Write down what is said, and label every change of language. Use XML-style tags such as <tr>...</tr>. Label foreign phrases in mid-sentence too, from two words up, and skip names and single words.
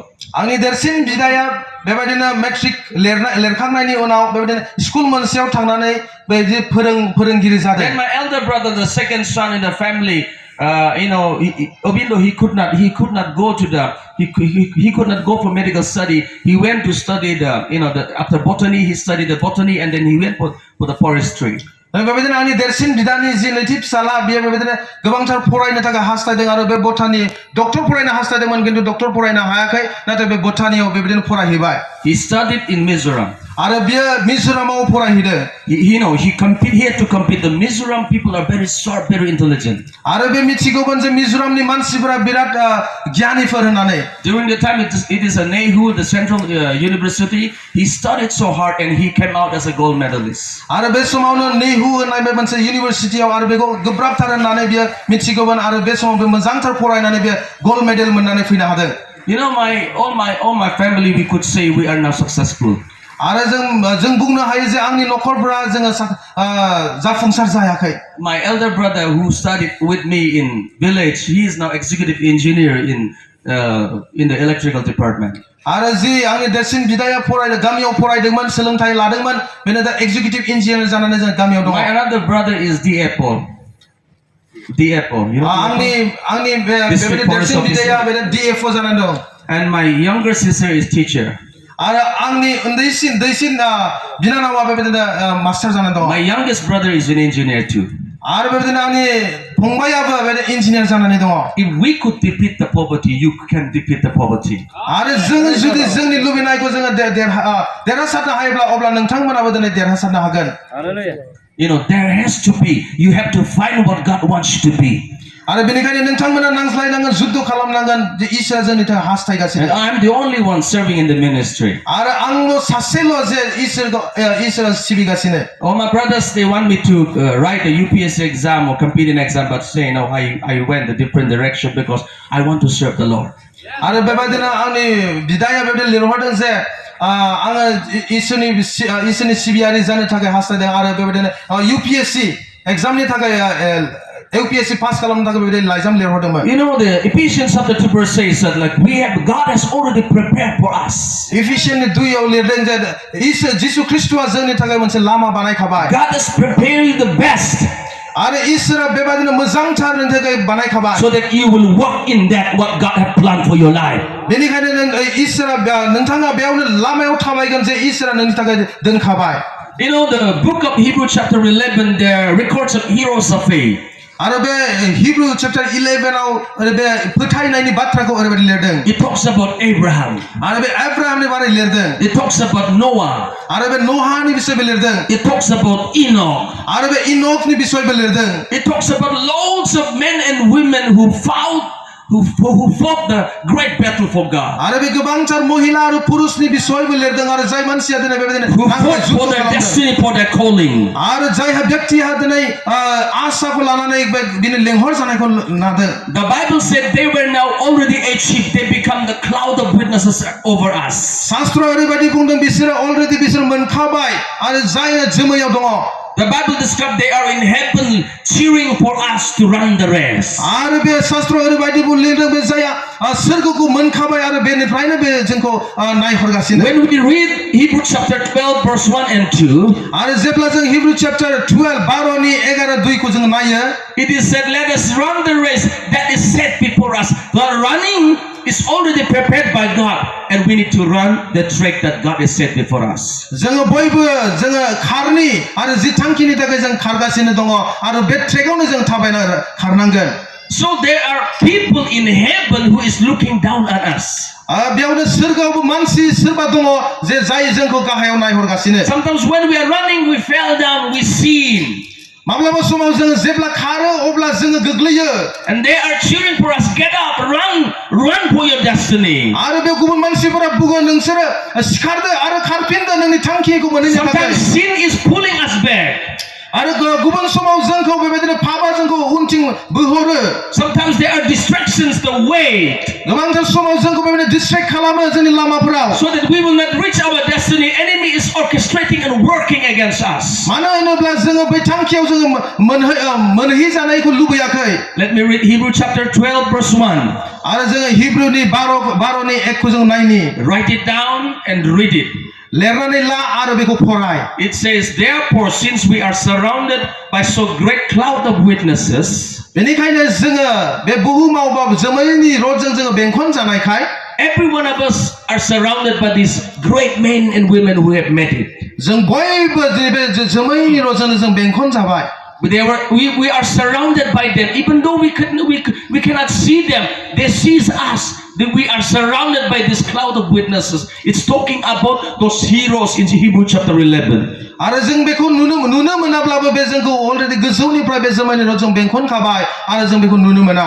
<brx>आंनि देरसिन बिदाया बेबायदिनो मेट्रिक लिरखांनायनि उनाव बेबायदिनो स्कुल मोनसेयाव थांनानै बेबायदि फोरोंगिरि जादों</brx> <en>Then my elder brother, the second son in the family, even though he could not go to he could not go for medical study. He went to study after botany. He studied the botany, and then he went for the forestry.</en> <brx>बेबायदिनो आंनि देरसिन बिदानि जि नैथि फिसाला बियो बेबायदिनो गोबांथार फरायनो थाखाय हास्थायदों आरो बे बटानि डक्टर फरायनो हास्थायदोंमोन किन्तु डक्टर फरायनो हायाखै नाथाय बे बटानियाव बेबायदिनो फरायहैबाय</brx> <en>He studied in Mizoram.</en> <brx>आरो बियो मिजोरामाव फरायहैदों</brx> <en>He had to compete. The Mizoram people are very sharp, very intelligent.</en> <brx>आरो बे मिथिगौमोन जे मिजोरामनि मानसिफोरा बिराद गियानिफोर होननानै</brx> <en>During the time it is a Nwgni, the central university. He studied so hard and he came out as a gold medalist.</en> <brx>आरो बे समावनो नेहु होननाय बे मोनसे इउनिभारसिटियाव आरो बेखौ गोब्राबथार होननानै बियो मिथिगौमोन आरो बे समाव बे मोजांथार फरायनानै बे</brx> <en>gold medal</en> <brx>मोननानै फैनो हादों</brx> <en>all my family, we could say we are now successful.</en> <brx>आरो जों बुंनो हायो जे आंनि नखरफोरा जोङो जाफुंसार जायाखै</brx> <en>My elder brother who studied with me in village, he is now executive engineer in the electrical department.</en> <brx>आरो जि आंनि देरसिन बिदाया गामियाव फरायदोंमोन सोलोंथाइ लादोंमोन बेनो दा</brx> <en>executive engineer</en> <brx>जानानै जों गामियाव दङ</brx> <en>My another brother is DFO.</en> <brx>आंनि बेबायदि देरसिन बिदाया बेनो DFO जानानै दं</brx> <en>And my younger sister is teacher.</en> <brx>आरो आंनि दैसिन बिनानावा बेबायदिनो मास्टार जानानै दं</brx> <en>My youngest brother is an engineer too.</en> <brx>आरो बेबायदिनो आंनि फंबायाबो बेबायदिनो इन्जिनियार जानानै दङ</brx> <en>If we could defeat the poverty, you can defeat the poverty.</en> <brx>आरो जों जुदि जोंनि लुबैनायखौ जोङो देरहासारनो हायोब्ला अब्ला नोंथांमोनाबो दिनै देरहासारनो हागोन</brx> <en>You have to find what God wants you to be.</en> <brx>आरो बेनिखायनो नोंथांमोना नांज्लायनांगोन जुद्ध खालामनांगोन जे इसोरा जोंनि थाखाय हास्थायगासिनो</brx> <en>And I'm the only one serving in the ministry.</en> <brx>आरो आंल' सासेल' जे इसोरा सिबिगासिनो</brx> <en>All my brothers, they want me to write a UPSC exam or compete in exam, but say, no, I went a different direction because I want to serve the Lord.</en> <brx>आरो बेबायदिनो आंनि बिदाया बेबायदि लिरहरदों जे आङो इसोरनि सिबियारि जानो थाखाय हास्थायदों आरो बेबायदिनो UPSC एग्जामनि थाखाय UPSC पास खालामनो थाखाय बेबायदि लाइजाम लिरहरदोंमोन</brx> <en>You know, the Ephesians chapter 2 verse 6 said, like, God has already prepared for us.</en> <brx>इफिसियननि 2 आव लिरदों जे जिसु ख्रीष्टआ जोंनि थाखाय मोनसे लामा बानायखाबाय</brx> <en>God is preparing the best</en> <brx>आरो इसोरा बेबायदिनो मोजांथार नोंनि थाखाय बानायखाबाय</brx> <en>so that you will walk in that what God had planned for your life.</en> <brx>बेनिखायनो इसोरा नोंथाङा बेयावनो लामायाव थाबायगोन जे इसोरा नोंनि थाखाय दोनखाबाय</brx> <en>You know, the book of Hebrews chapter 11, there are records of heroes of faith.</en> <brx>आरो बे हिब्रु चैप्टर 11 आव बे फोथायनायनि बाथ्राखौ ओरैबायदि लिरदों</brx> <en>It talks about Abraham.</en> <brx>आरो बे एब्राहामनि बारै लिरदों</brx> <en>It talks about Noah.</en> <brx>आरो बे नोहानि बिषयबो लिरदों</brx> <en>It talks about Enoch.</en> <brx>आरो बे इनोखनि बिषयबो लिरदों</brx> <en>It talks about loads of men and women who fought the great battle for God.</en> <brx>आरो बे गोबांथार महिला आरो पुरुषनि बिषयबो लिरदों आरो जाय मानसिया दिनै बेबायदिनो</brx> <en>Who fought for their destiny, for their calling.</en> <brx>आरो जायहा व्यक्तिहा दिनै आशाखौ लानानै बिनि लेंहर जानायखौ नादों</brx> <en>The Bible said they were now already achieved. They become the cloud of witnesses over us.</en> <brx>शास्त्र ओरैबायदि बुंदों बिसोर मोनखाबाय आरो जाय जोमैयाव दङ</brx> <en>The Bible describes they are in heaven cheering for us to run the race.</en> <brx>आरो बे शास्त्र ओरैबायदि लिरदों बे जायहा सोरगोखौ मोनखाबाय आरो बेनिफ्रायनो बे जोंखौ नायहरगासिनो</brx> <en>When we read Hebrews chapter 12 verse 1 and 2,</en> <brx>आरो जेब्ला जों हिब्रु चैप्टर 12 नि 11-2 को जों नायो</brx> <en>it is said, let us run the race that is set before us. The running is already prepared by God, and we need to run the track that God has set before us.</en> <brx>जोङो बयबो जोङो खारनि आरो जि थांखिनि थाखाय जों खारगासिनो दङ आरो बे ट्रेकआवनो जों थाबायना खारनांगोन</brx> <en>So there are people in heaven who is looking down at us.</en> <brx>बेयावनो सोरगोआवबो मानसि सोरबा दङ जे जाय जोंखौ गाहायाव नायहरगासिनो</brx> <en>Sometimes when we are running, we fell down, we sin.</en> <brx>माब्लाबा समाव जोङो जेब्ला खारो अब्ला जोङो गोग्लैयो</brx> <en>And they are cheering for us, get up, run for your destiny.</en> <brx>आरो बे गुबुन मानसिफोरा बुङो नोंसोरो सिखारदो आरो खारफिनदो नोंनि थांखिखौ मोनहैनो थाखाय</brx> <en>Sometimes sin is pulling us back.</en> <brx>आरो गुबुन समाव जोंखौ बेबायदिनो पापा जोंखौ उनथिं बोहरो</brx> <en>Sometimes there are distractions, the way,</en> <brx>गोबांथार समाव जोंखौ बेबायदिनो डिस्ट्रेक्ट खालामो जोंनि लामाफोराव</brx> <en>so that we will not reach our destiny. Enemy is orchestrating and working against us.</en> <brx>मानो होनोब्ला जोङो बै थांखियाव जोङो मोनहैजानायखौ लुबैयाखै</brx> <en>Let me read Hebrews chapter 12 verse 1.</en> <brx>आरो जोङो हिब्रुनि 12 नि 1 को जों नायनि</brx> <en>Write it down and read it.</en> <brx>लिरनानै ला आरो बेखौ फराय</brx> <en>It says, therefore, since we are surrounded by so great cloud of witnesses,</en> <brx>बेनिखायनो जोङो बे बुहुमाव बा जोमैनि रडजों जोङो बेंखन जानायखाय</brx> <en>every one of us are surrounded by these great men and women who have made it.</en> <brx>जों बयबो बे जोमैनि रडजों जों बेंखन जाबाय</brx> <en>But we are surrounded by them, even though we cannot see them. They see us. Then we are surrounded by this cloud of witnesses. It's talking about those heroes in Hebrews chapter 11.</en> <brx>आरो जों बेखौ नुनो मोनाब्लाबो बे जोंखौ अलरेडि गोजौनिफ्राय बे जोमैनि रडजों बेंखन खाबाय आरो जों बेखौ नुनो मोना</brx>